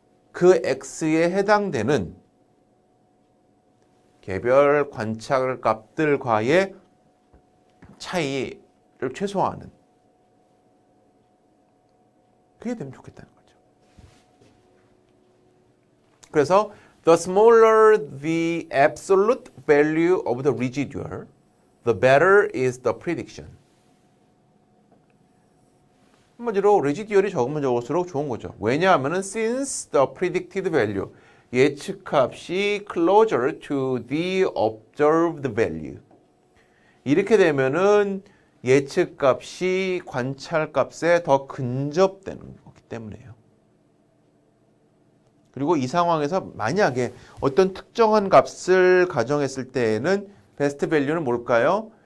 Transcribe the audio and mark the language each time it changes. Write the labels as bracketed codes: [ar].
[ko] 그 x에 해당되는 개별 관찰 값들과의 차이를 최소화하는 그게 되면 좋겠다는 거죠. 그래서 [en] the smaller the absolute value of the residual, the better is the prediction. [ko] 한마디로 residual이 적으면 적을수록 좋은 거죠. 왜냐하면 [en] since the predicted value, [ko] 예측값이 [en] closer to the observed value. [ko] 이렇게 되면은 예측값이 관찰값에 더 근접되는 거기 때문에요. 그리고 이 상황에서 만약에 어떤 특정한 값을 가정했을 때에는 베스트 밸류는 뭘까요?